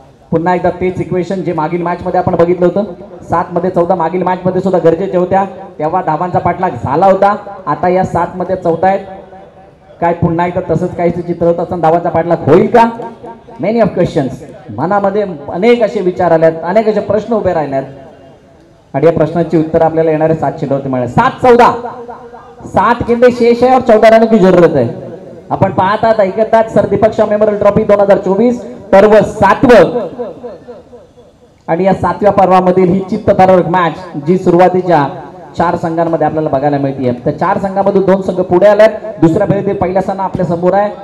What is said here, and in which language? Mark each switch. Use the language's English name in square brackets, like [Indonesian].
[Marathi] पुन्हा एकदा तेच इक्वेशन जे मागील मॅच मध्ये आपण बघितलं होतं. 7 मध्ये 14 मागील मॅच मध्ये सुद्धा गरजेच्या होत्या, तेव्हा धावांचा पाठलाग झाला होता. आता या 7 मध्ये 14 आहेत. काय पुन्हा एकदा तसंच काहीच चित्र होत असताना धावांचा पाठलाग होईल का? [English] many of questions, [Marathi] मनामध्ये अनेक असे विचार आल्यात, अनेक असे प्रश्न उभे राहिल्यात आणि या प्रश्नांची उत्तर आपल्याला येणारे 7 चेंडूवरती मिळेल. [Hindi] 7-14, 7 गेंदे शेष है और 14 रन की जरूरत है. [Marathi] आपण पाहतात ऐकतात sir Deepak Shah memorial trophy 2024 पर्व 7वं आणि या 7व्या पर्वामधील ही चित्तथरारक मॅच जी सुरुवातीच्या 4 संघांमध्ये आपल्याला बघायला मिळते. त्या 4 संघांमधून 2 संघ पुढे आलेत. दुसऱ्या फेरीतील पहिला सामना आपल्या समोर आहे.